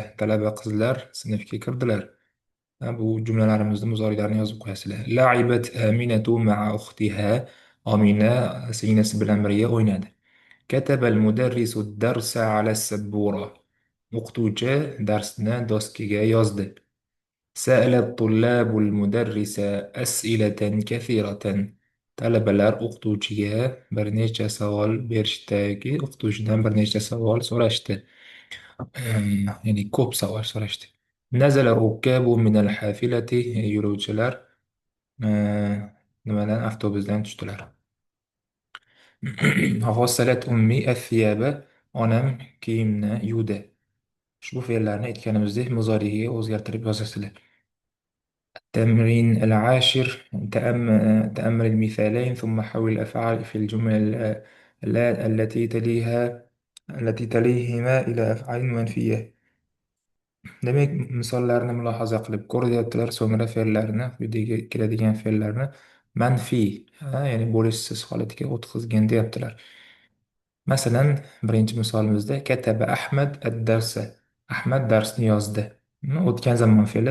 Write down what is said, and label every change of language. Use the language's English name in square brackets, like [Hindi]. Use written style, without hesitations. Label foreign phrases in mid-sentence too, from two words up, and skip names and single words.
[Uzbek] Talaba qizlar sinfga kirdilar. Bu jumlalarimizni muzoriylarni yozib qo'yasizlar. [Arabic] لعبت آمنة مع أختها. [Uzbek] Amina singlisi bilan birga o'ynadi. [Arabic] كتب المدرس الدرس على السبورة. [Uzbek] O'qituvchi darsni doskaga yozdi. [Arabic] سأل الطلاب المدرس أسئلة كثيرة. [Uzbek] Talabalar o'qituvchiga bir necha savol berishdiki, o'qituvchidan bir necha savol so'rashdi. Ya'ni ko'p savol so'rashdi. [Arabic] نزل الركاب من الحافلة. [Uzbek] Yo'lovchilar nimadan avtobusdan tushdilar. [Arabic] غسلت أمي الثياب. [Uzbek] Onam kiyimni yuvdi. Ushbu fe'llarni aytganimizdek muzoriyga o'zgartirib yozasizlar. [Arabic] التمرين العاشر تأمل المثالين ثم حول الأفعال في الجمل التي تليهما إلى أفعال منفية. [Uzbek] Demek misollarni mulohaza qilib ko'ryaptilar, so'ngra fe'llarni, quyidagi keladigan fe'llarni manfiy, ya'ni bo'lishsiz holatiga o'tkazgin deyaptilar. Masalan, birinchi misolimizda [Arabic] كتب أحمد الدرس. [Uzbek] Ahmad darsni yozdi. O'tgan zamon fe'li.